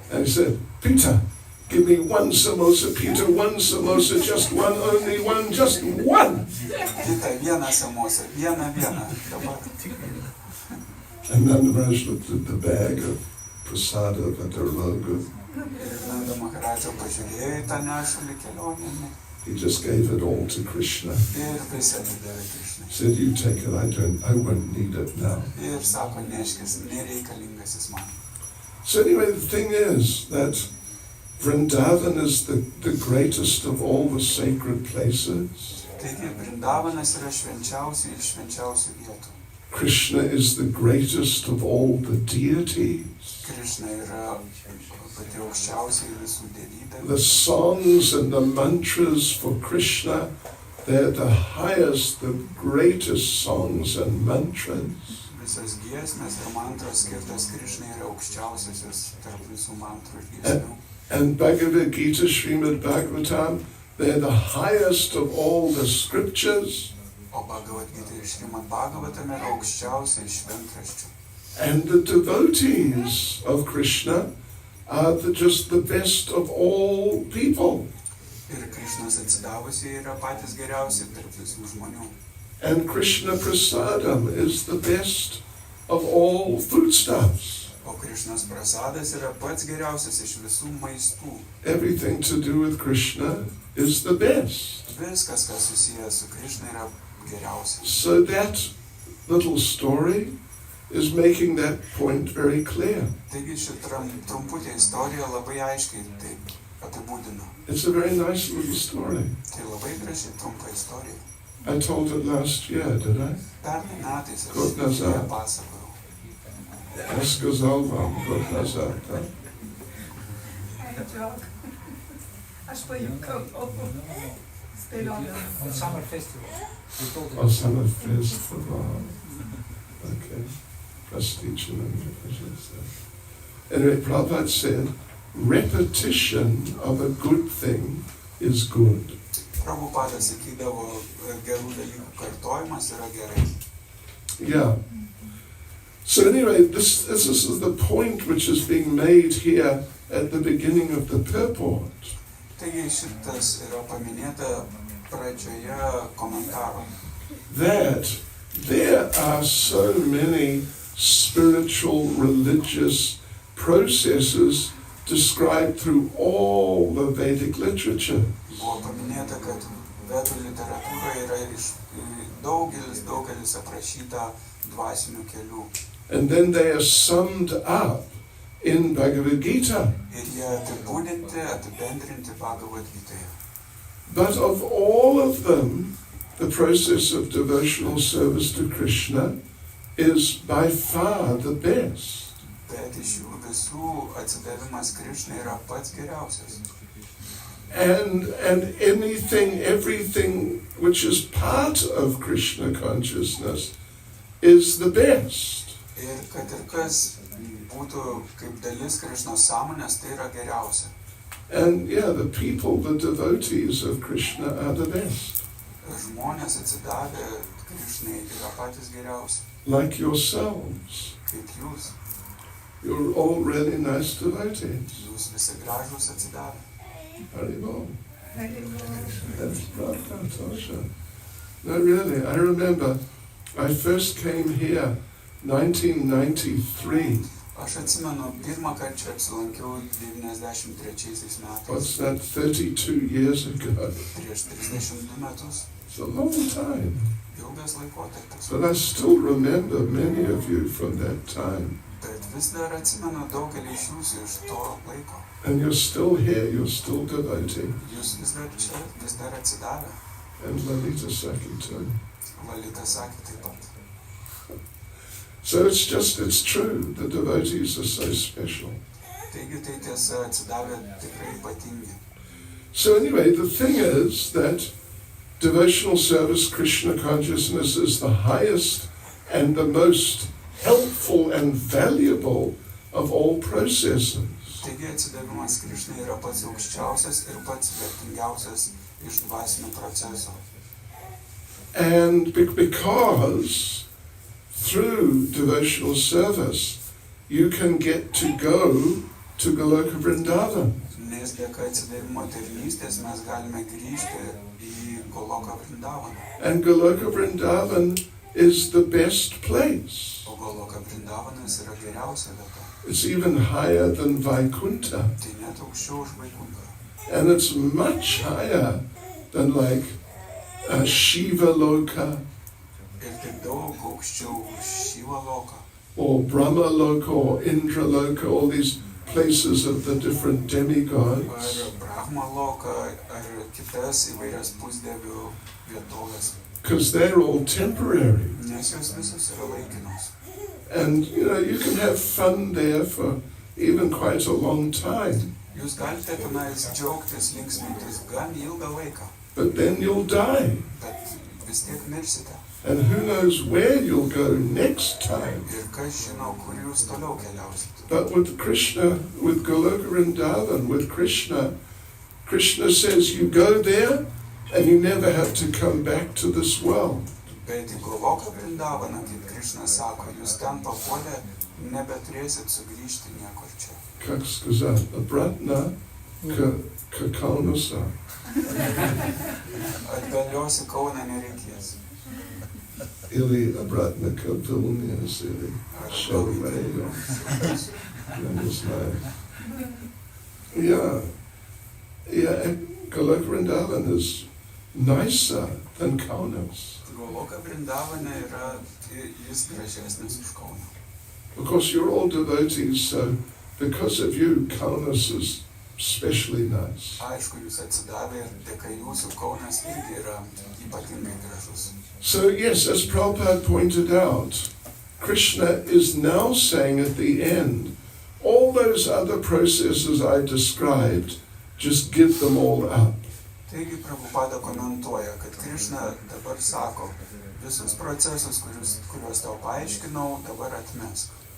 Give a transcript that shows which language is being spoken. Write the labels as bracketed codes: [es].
[en] And he said, Peter, give me one samosa, Peter, one samosa, just one, only one, just one. [lt] Kita, vieną samosą, vieną, dabar. [en] And Nanda Maharaj looked at the bag of prasada vidarogo. [lt] Ir Nanda Maharaja pažiūrėjo į tą nešulį kelionėje. [en] He just gave it all to Krishna. [lt] Ir visą atidavė Krishnai. [en] Said, you take it, I won't need it now. [lt] Ir sako, neškis, nereikalingas jis man. [en] So anyway, the thing is that Vrindavan is the greatest of all the sacred places. [lt] Taigi, Vrindavanas yra švenčiausių iš švenčiausių vietų. [en] Krishna is the greatest of all the deities. [lt] Krishna yra pati aukščiausia visų dievybė. [en] The songs and the mantras for Krishna, they're the highest, the greatest songs and mantras. [lt] Visas giesmės ir mantros skirtas Krishnai yra aukščiausiosios tarp visų mantrų ir giesmių. [en] And Bhagavad Gita, Srimad Bhagavatam, they're the highest of all the scriptures. [lt] O Bhagavad Gita ir Srimad Bhagavatam yra aukščiausia iš šventraščių. [en] And the devotees of Krishna are just the best of all people. [lt] Ir Krishnas atsidavusiai yra patys geriausi tarp visų žmonių. [en] And Krishna Prasadam is the best of all foodstuffs. [lt] O Krishnas prasadas yra pats geriausias iš visų maistų. [en] Everything to do with Krishna is the best. [lt] Viskas, kas susijęs su Krishna, yra geriausia. [en] So that little story is making that point very clear. [lt] Taigi ši trumputė istorija labai aiškiai taip apibūdina. [en] It's a very nice little story. [lt] Tai labai graži trumpa istorija. [en] I told it last year, did I? [lt] Pernai metais Kur aš ją nazar. pasakojau. [ru] Сказал год назад, да? [lt] Aš pajuokavau. Spėliodama. [en] On summer festival. We told him. On summer festival. Okay. Prestige and anyway, Prabhupada said, repetition of a good thing is good. [lt] Prabhupada sakydavo, gerų dalykų kartojimas yra gerai. [en] Yeah. So anyway, this is the point which is being made here at the beginning of the purport. [lt] Taigi šitas yra paminėta pradžioje komentaro. [en] That there are so many spiritual, religious processes described through all the Vedic literature. [lt] Buvo paminėta, kad Vedų literatūroje yra daugelis aprašyta dvasinių kelių. [en] And then they are summed up in Bhagavad Gita. [lt] Ir jie apibendrinti Bhagavad Gitaje. [en] But of all of them, the process of devotional service to Krishna is by far the best. [lt] Bet iš jų visų atsidavimas Krishnai yra pats geriausias. [en] And everything which is part of Krishna consciousness is the best. [lt] Ir kad ir kas būtų kaip dalis Krishnos sąmonės, tai yra geriausia. [en] And yeah, the people, the devotees of Krishna are the best. [lt] Žmonės atsidavę Krishnai yra patys geriausi. [en] Like yourselves. [lt] Kaip jūs. [en] You're all really nice devotees. [lt] Jūs visi gražūs atsidavę. Haribol. [en] That's Prabhupada Tosha. No, really, I remember I first came here 1993. [lt] Aš atsimenu, pirmą kartą čia apsilankiau 93 metais. [en] What's that, 32 years ago? [lt] Prieš 32 metus. [en] It's a long time. [lt] Ilgas laikotarpis. [en] But I still remember many of you from that time. [lt] Bet vis dar atsimenu daugelį iš jūsų iš to laiko. [en] And you're still here, you're still devoting. [lt] Jūs vis dar čia, vis dar atsidavę. [en] And Lalita Saki too. [lt] Lalita sakė taip pat. [en] So it's true, the devotees are so special. [lt] Taigi tai tiesa, atsidavę tikrai ypatingi. [en] So anyway, the thing is that devotional service, Krishna consciousness, is the highest and the most helpful and valuable of all processes. [lt] Taigi atsidavimas Krišnai yra pats aukščiausias ir pats vertingiausias iš dvasinių procesų. [en] And because through devotional service you can get to go to Goloka Vrindavan. [lt] Nes dėka atsidavimo tarnystės mes galime grįžti į Goloka Vrindavaną. [en] And Goloka Vrindavan is the best place. [lt] O Goloka Vrindavanas yra geriausia vieta. [en] It's even higher than Vaikuntha. [lt] Tai net aukščiau už Vaikuntą. [en] And it's much higher than like Shiva Loka [lt] Ir tai daug aukščiau už Shiva Loką. [en] or Brahma Loka or Indra Loka, all these places of the different demigods. [lt] Ar Brahma Loką, ar kitas įvairias pusdievių vietovės. [en] Because they're all temporary. [lt] Nes jos visos yra laikinos. [en] And, you can have fun there for even quite a long time. [lt] Jūs galite tenais džiaugtis, linksmintis gan ilgą laiką. [en] But then you'll die. [lt] Bet vis tiek mirsite. [en] And who knows where you'll go next time. [lt] Ir kas žino, kur jūs toliau keliausit. [en] But with Krishna, with Goloka Vrindavan, with Krishna, Krishna says you go there and you never have to come back to this world. [lt] Bet į Goloką Vrindavaną, kaip Krišna sako, jūs ten papuolę, nebeturėsit sugrįžti niekur čia. [ru] Как сказать, обратно к Kaunasa. [lt] Atgalios į Kauną nereikės. [ru] Или обратно к Vilnius, или Šalvėjo. Я не знаю. [en] Yeah, and Goloka Vrindavan is nicer than Kaunas. [lt] Goloka Vrindavane yra, jis gražesnis už Kauną. [en] Of course, you're all devotees, so because of you, Kaunas is especially nice. [lt] Aišku, jūs atsidavė ir dėka jūsų Kaunas irgi yra ypatingai gražus. [en] So yes, as Prabhupada pointed out, Krishna is now saying at the end, all those other processes I described, just give them all up. [lt] Taigi Prabhupada komentuoja, kad Krišna dabar sako, visus procesus, kuriuos tau paaiškinau, dabar atmesk.